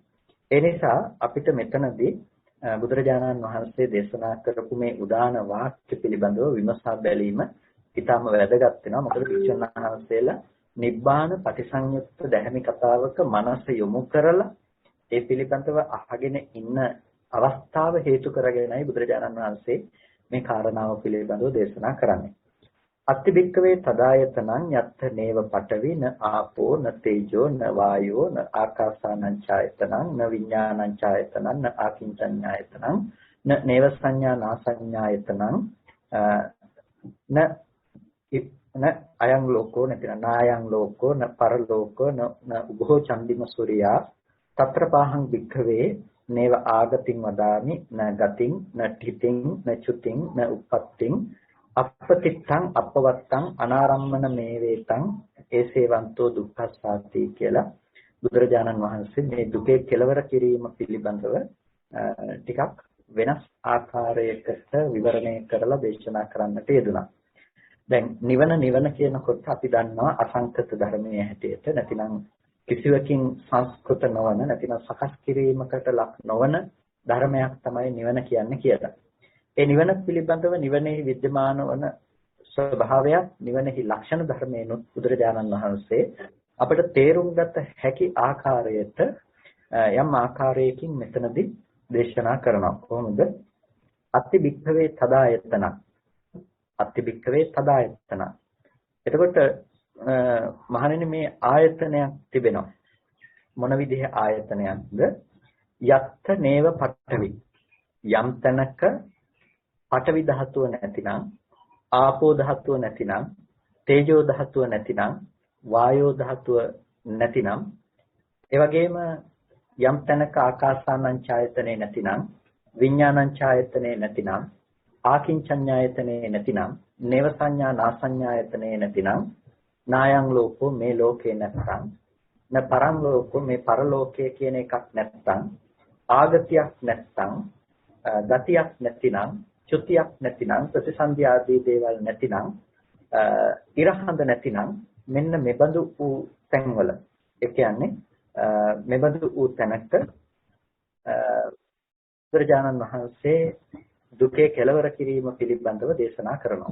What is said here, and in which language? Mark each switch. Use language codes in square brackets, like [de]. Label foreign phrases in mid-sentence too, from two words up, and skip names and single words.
[si] ඒ නිසා අපිට මෙතනදී බුදුරජාණන් වහන්සේ දේශනා කරපු මේ උදාන වාක්‍ය පිළිබඳව විමසා බැලීම ඉතාම වැදගත් වෙනවා. මොකද භික්ෂුන් වහන්සේලා නිබ්බාන පටිසංයුක්ත දැහැමි කතාවක මනස යොමු කරලා ඒ පිළිබඳව අහගෙන ඉන්න අවස්ථාව හේතු කරගෙනයි බුදුරජාණන් වහන්සේ මේ කාරණාව පිළිබඳව දේශනා කරන්නේ. [pi] අත්ති භික්කවේ තදායතනං යත්ථ නේව පඨවි න ආපෝ න තේජෝ න වායෝ න ආකාසානං ඡායතනං න විඥානං ඡායතනං න ආකින්චඤ්ඤායතනං න නේව සංඥා නාසඤ්ඤායතනං න අයං ලෝකෝ නැතිනම් නායං ලෝකෝ න පරලෝකෝ න උභෝ චන්දිම සූර්යා తත්‍ර පාහං භික්ඛවේ නේව ආගතින් වදාමි න ගතින් න ඨිතින් න චුතින් න උප්පත්තින් අපපතිත්තං අපවත්තං අනාරම්මන මේවේතං ඒසේවන්තෝ දුක්ඛස්සාති [si] කියලා බුදුරජාණන් වහන්සේ මේ දුකේ කෙලවර කිරීම පිළිබඳව ටිකක් වෙනස් ආකාරයකට විවරණය කරලා දේශනා කරන්නට යෙදුණා. දැන් නිවන කියනකොට අපි දන්නවා අසංකත ධර්මයේ හැටියට නැතිනම් කිසිවකින් සංස්කෘත නොවන නැතිනම් සකස් කිරීමකට ලක් නොවන ධර්මයක් තමයි නිවන කියන්නේ කියලා. ඒ නිවන පිළිබඳව නිවනේ विद्यमान වන ස්වභාවයක් නිවනේහි ලක්ෂණ ධර්මයන්ොත් බුදුරජාණන් වහන්සේ අපිට තේරුම් ගත හැකි ආකාරයට යම් ආකාරයකින් මෙතනදී දේශනා කරනවා. කොහොමද? [pi] අත්ති භික්ඛවේ තදායතන. අත්ති භික්ඛවේ තදායතන. [si] එතකොට මහණෙනි මේ ආයතනයක් තිබෙනවා. මොන විදිහේ ආයතනයක්ද? [pi] යත්ථ නේව පඨවි. [si] යම් තැනක පඨවි ධාතුව නැතිනම්, ආපෝ ධාතුව නැතිනම්, තේජෝ ධාතුව නැතිනම්, වායෝ ධාතුව නැතිනම්, ඒ වගේම යම් තැනක ආකාසානං ඡායතනේ නැතිනම්, විඥානං ඡායතනේ නැතිනම්, ආකින්චඤ්ඤායතනේ නැතිනම්, නේව සංඥා නාසඤ්ඤායතනේ නැතිනම්, නායං ලෝකෝ මේ ලෝකේ නැත්නම්, [pi] න පරං ලෝකෝ [si] මේ පරලෝකයේ කියන එකක් නැත්නම්, ආගතියක් නැත්නම්, ගතියක් නැතිනම්, චුතියක් නැතිනම්, ප්‍රතිසන්දි ආදී දේවල් නැතිනම්, ඉරහඳ නැතිනම්, මෙන්න මෙබඳු වූ තැන්වල ඒ කියන්නේ මෙබඳු වූ තැනක බුදුරජාණන් වහන්සේ දුකේ කෙලවර කිරීම පිළිබඳව දේශනා කරනවා.